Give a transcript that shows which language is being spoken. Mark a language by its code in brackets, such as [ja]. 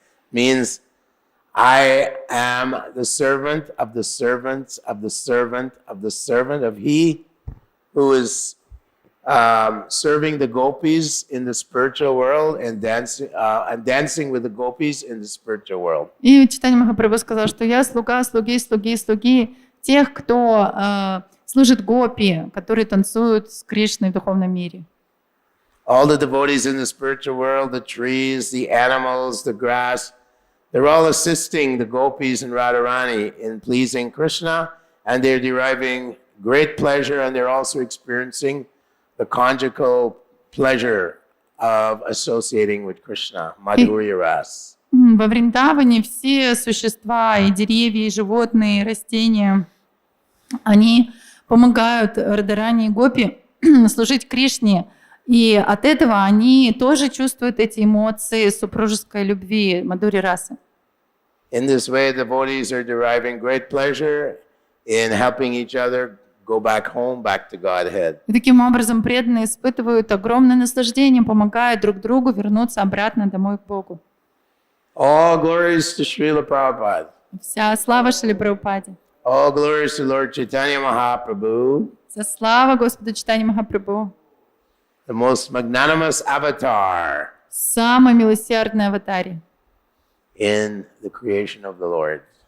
[en] Means, I am the servant of the servants of the servant of the servant of he who is serving the gopis in the spiritual world and dancing with the gopis in the spiritual world. [ru] И Чайтанья Махапрабху сказал, что я слуга, слуги тех, кто служит гопи, которые танцуют с Кришной в духовном мире. [en] All the devotees in the spiritual world, the trees, the animals, the grass, they're all assisting the gopis and Radharani in pleasing Krishna, and they're deriving great pleasure, and they're also experiencing the conjugal pleasure of associating with Krishna, Madhurya Ras. [ru] Во Вриндаване все существа, и деревья, и животные, и растения, они помогают Радхарани и Гопи служить Кришне, и от этого они тоже чувствуют эти эмоции супружеской любви, Мадхурьи расы. [en] In this way, devotees are deriving great pleasure in helping each other go back home, back to Godhead. [ru] И таким образом преданные испытывают огромное наслаждение, помогая друг другу вернуться обратно домой к Богу. [en] All glories to Srila Prabhupada. [ru] Вся слава Шриле Прабхупаде. [en] All glories to Lord Chaitanya Mahaprabhu, [ru] Вся слава Господу Чайтанье Махапрабху. [en] the most magnanimous avatar [ru] Самый милосердный аватарь [en] in the creation of the Lord.